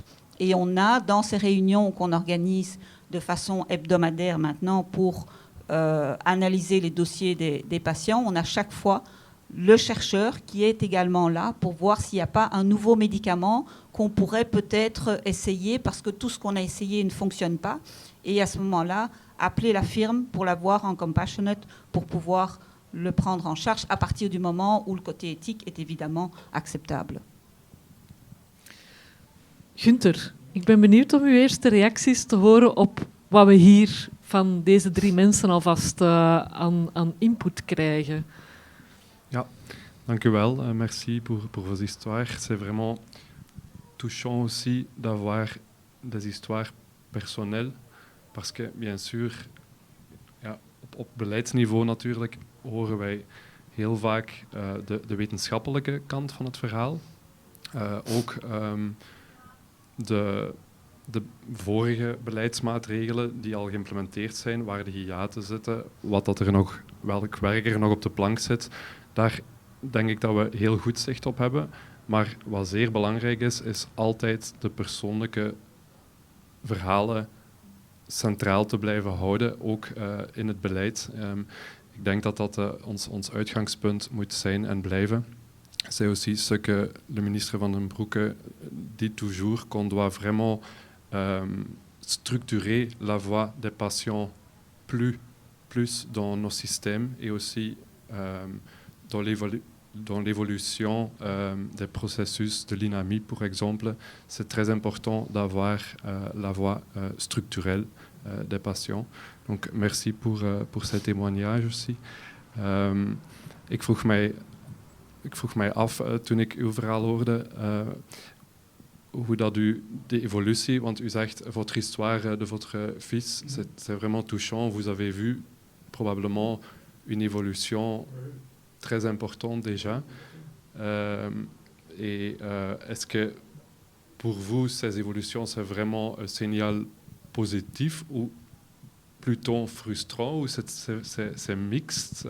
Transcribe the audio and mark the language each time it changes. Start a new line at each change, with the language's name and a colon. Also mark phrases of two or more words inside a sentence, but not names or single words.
French: Et on a, dans ces réunions qu'on organise de façon hebdomadaire maintenant pour analyser les dossiers des patients, on a chaque fois le chercheur qui est également là pour voir s'il n'y a pas un nouveau médicament qu'on pourrait peut-être essayer parce que tout ce qu'on a essayé ne fonctionne pas. Et à ce moment-là, appeler la firme pour l'avoir en compassionate pour pouvoir le prendre en charge à partir du moment où le côté éthique est évidemment acceptable.
Dutch: Gunther, ik ben benieuwd om uw eerste reacties te horen op wat we hier van deze 3 mensen alvast aan input krijgen. Ja, dank u wel.
French: Merci pour vos histoires. C'est vraiment touchant aussi d'avoir des histoires personnelles. Parce que, bien sûr,
Dutch: ja, op beleidsniveau natuurlijk horen wij heel vaak de wetenschappelijke kant van het verhaal. Ook de vorige beleidsmaatregelen die al geïmplementeerd zijn, waar de hiaten zitten, welk werk er nog op de plank zit, daar denk ik dat we heel goed zicht op hebben. Maar wat zeer belangrijk is altijd de persoonlijke verhalen centraal te blijven houden, ook in het beleid. Ik denk dat dat ons uitgangspunt moet zijn en blijven.
French: C'est aussi ce que le ministre Van den Broeke dit toujours, qu'on doit vraiment structurer la voix des patients plus dans nos systèmes et aussi dans l'évolution des processus de l'INAMI, par exemple. C'est très important d'avoir la voix structurelle des patients. Donc, merci pour ces témoignages aussi.
Dutch: Ik vroeg mij af, toen ik uw verhaal hoorde, hoe dat u de évolution, want u zegt
French: votre histoire de votre fils, c'est vraiment touchant. Vous avez vu probablement une évolution très importante déjà. Est-ce que pour vous, ces évolutions, c'est vraiment un signal positif ou plutôt frustrant, ou c'est mixte?